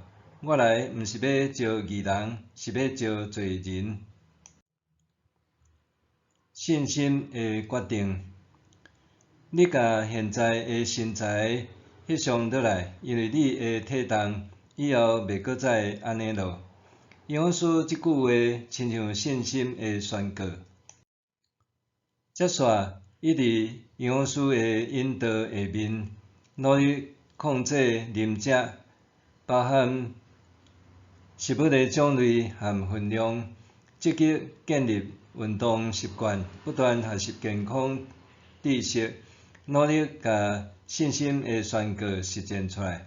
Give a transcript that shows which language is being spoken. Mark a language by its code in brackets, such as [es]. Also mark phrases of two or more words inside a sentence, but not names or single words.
[nan] 我来毋是要招义人，是要招罪人。信心的决定。你甲现在的身材翕相倒来，因为你的体重以后袂搁再安尼咯。营养师即句话亲像信心的宣告。接续，伊伫营养师的引导下面，努力控制啉食，包含食物的种类和分量，积极建立运动习惯，不断学习健康知识，努力甲信心的宣告实践出来。